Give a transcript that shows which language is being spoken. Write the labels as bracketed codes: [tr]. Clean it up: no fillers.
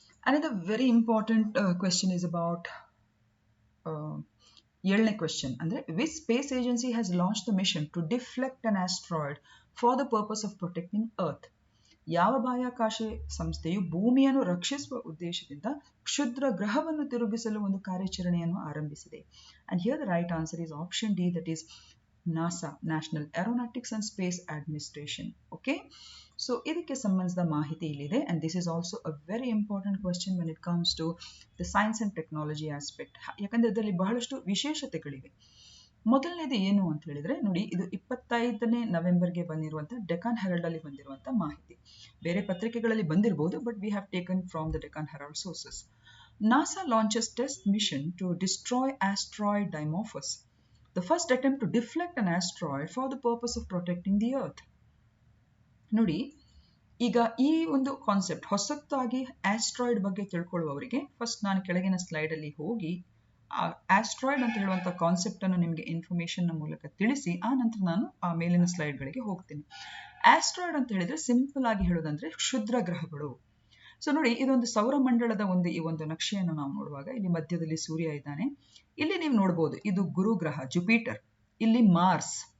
[en] Another very important question is about [kn] 7ನೇ question ಅಂದ್ರೆ [en] which space agency has launched the mission to deflect an asteroid for the purpose of protecting Earth? [kn] ಯಾವ ಬಾಹ್ಯಾಕಾಶ ಸಂಸ್ಥೆಯು ಭೂಮಿಯನ್ನು ರಕ್ಷಿಸುವ ಉದ್ದೇಶದಿಂದ ಕ್ಷುದ್ರ ಗ್ರಹವನ್ನು ತಿರುಗಿಸಲು ಒಂದು ಕಾರ್ಯಾಚರಣೆಯನ್ನು ಆರಂಭಿಸಿದೆ? [en] And here the right answer is option D, that is NASA, National Aeronautics and Space Administration. Okay, so [kn] ಇದಕ್ಕೆ ಸಂಬಂಧಿಸಿದ ಮಾಹಿತಿ ಇಲ್ಲಿದೆ. [en] And this is also a very important question when it comes to the science and technology aspect. [kn] ಯಾಕಂದ್ರೆ ಇದರಲ್ಲಿ ಬಹಳಷ್ಟು ವಿಶೇಷತೆಗಳಿವೆ. ಮೊದಲನೇದು ಏನು ಅಂತ ಹೇಳಿದ್ರೆ ನೋಡಿ, ಇದು 25ನೇ ನವೆಂಬರ್ಗೆ ಬಂದಿರುವಂತಹ ಡೆಕಾನ್ ಹೆರಾಲ್ಡ್ ಅಲ್ಲಿ ಬಂದಿರುವಂತಹ ಮಾಹಿತಿ. ಬೇರೆ ಪತ್ರಿಕೆಗಳಲ್ಲಿ ಬಂದಿರಬಹುದು, [en] But we have taken from the Deccan Herald sources. NASA launches test mission to destroy asteroid Dimorphos, the first attempt to deflect an asteroid for the purpose of protecting the Earth. [kn] ನೋಡಿ, ಈಗ ಈ ಒಂದು ಕಾನ್ಸೆಪ್ಟ್ ಹೊಸತಾಗಿ asteroid ಬಗ್ಗೆ ತಿಳ್ಕೊಳ್ಳುವವರಿಗೆ first ನಾನು ಕೆಳಗಿನ slide ಅಲ್ಲಿ ಹೋಗಿ ಆಸ್ಟ್ರಾಯ್ಡ್ ಅಂತ ಹೇಳುವಂತ ಕಾನ್ಸೆಪ್ಟ್ ಅನ್ನು ನಿಮಗೆ ಇನ್ಫಾರ್ಮೇಶನ್ ಮೂಲಕ ತಿಳಿಸಿ ಆ ನಂತರ ನಾನು ಆ ಮೇಲಿನ ಸ್ಲೈಡ್ ಗಳಿಗೆ ಹೋಗ್ತೀನಿ. ಆಸ್ಟ್ರಾಯ್ಡ್ ಅಂತ ಹೇಳಿದ್ರೆ ಸಿಂಪಲ್ ಆಗಿ ಹೇಳೋದಂದ್ರೆ ಕ್ಷುದ್ರ ಗ್ರಹಗಳು. ಸೊ ನೋಡಿ, ಇದೊಂದು ಸೌರಮಂಡಲದ ಈ ಒಂದು ನಕ್ಷೆಯನ್ನು ನಾವು ನೋಡುವಾಗ ಇಲ್ಲಿ ಮಧ್ಯದಲ್ಲಿ ಸೂರ್ಯ ಇದ್ದಾನೆ. ಇಲ್ಲಿ ನೀವು ನೋಡಬಹುದು ಇದು ಗುರು ಗ್ರಹ ಜುಪಿಟರ್, ಇಲ್ಲಿ ಮಾರ್ಸ್.